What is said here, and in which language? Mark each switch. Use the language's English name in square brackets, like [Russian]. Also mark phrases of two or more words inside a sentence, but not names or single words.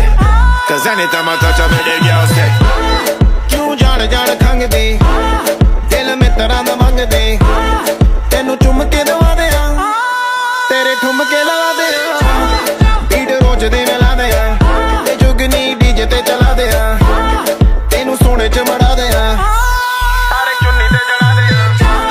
[English] Cause anytime I touch up with the girls say you [Punjabi] ਜਾਣਾ ਜਾਣਾ ਖੰਗਦੀ ਦਿਲ ਮੇਂ ਤਰਾਨਾ ਮੰਗਦੀ ਤੈਨੂੰ ਚੁੰਮ ਕੇ ਦਵਾ ਦੇ ਤੇਰੇ ਠੁਮ ਕੇ ਲਾ ਦੇ ਬੀਟ ਰੋਜ਼ ਦੇ ਮੇਲਾ ਦੇ ਤੇ ਜੁਗਨੀ ਡੀਜੇ ਤੇ ਚਲਾ ਦੇ ਤੈਨੂੰ ਸੋਨੇ ਚ ਮੜ੍ਹਾ ਦੇ ਤਾਰੇ ਚੁੰਨੀ ਤੇ ਜੜਾ ਦੇ